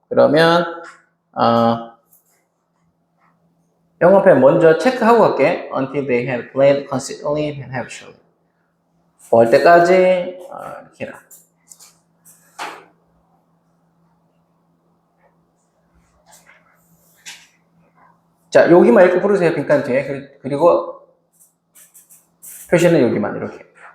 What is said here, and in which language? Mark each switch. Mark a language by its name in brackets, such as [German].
[Korean] 그러면 영어편 먼저 체크하고 갈게. [English] Until they have played consistently and habitually. [Korean] 뭐 할 때까지 이렇게 해라. 자, 여기만 읽고 풀으세요. 빈칸 뒤에. 그리고 표시는 여기만 이렇게.